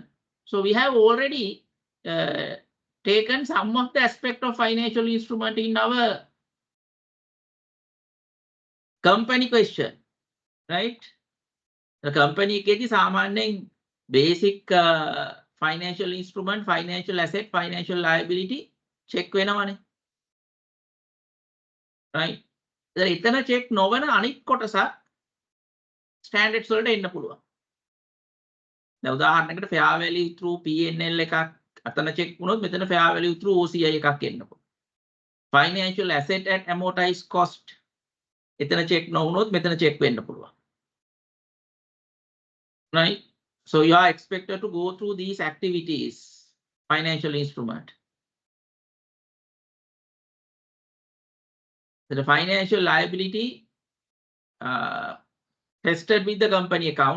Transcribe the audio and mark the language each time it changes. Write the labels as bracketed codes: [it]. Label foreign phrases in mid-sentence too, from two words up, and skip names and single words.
[en] So we have already taken some of the aspect of financial instrument in our company question, right? The company [si] එකේදී සාමාන්‍යයෙන් [en] basic financial instrument, financial asset, financial liability [si] check වෙනවනේ. Right? එතන check නොවන අනිත් කොටසක් standards වලට එන්න පුළුවන්. දැන් උදාහරණයකට [en] fair value through P&L [si] එකක් අතන check වුණොත් මෙතන [en] fair value through OCI [si] එකක් එන්න පුළුවන්. [en] Financial asset at amortized cost [si] එතන check නොවුනොත් මෙතන check වෙන්න පුළුවන්. Right? [en] So you are expected to go through these activities, financial instrument. So the financial liability tested with the company accounts.